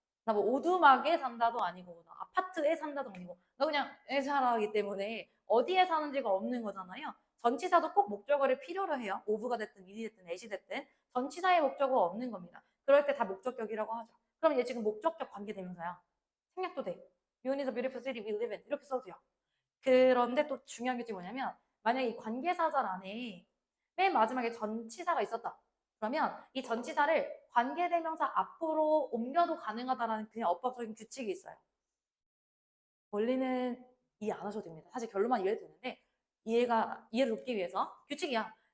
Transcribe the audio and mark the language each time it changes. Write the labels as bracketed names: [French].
[Korean] 나 뭐 오두막에 산다도 아니고 나 아파트에 산다도 아니고 나 그냥 에 살아기 때문에 어디에 사는지가 없는 거잖아요. 전치사도 꼭 목적어를 필요로 해요. 오브가 됐든 이디 됐든 애시 됐든 전치사의 목적어가 없는 겁니다. 그럴 때 다 목적격이라고 하죠. 그럼 얘 지금 목적격 관계대명사야. 생략도 돼. [English] Yun is a beautiful city we live in [Korean] 이렇게 써도 돼요. 그런데 또 중요한 게 뭐냐면 만약에 이 관계사절 안에 맨 마지막에 전치사가 있었다. 그러면 이 전치사를 관계대명사 앞으로 옮겨도 가능하다라는 그냥 어법적인 규칙이 있어요. 원리는 이해 안 하셔도 됩니다. 사실 결론만 이해해도 되는데 이해를 돕기 위해서 규칙이야.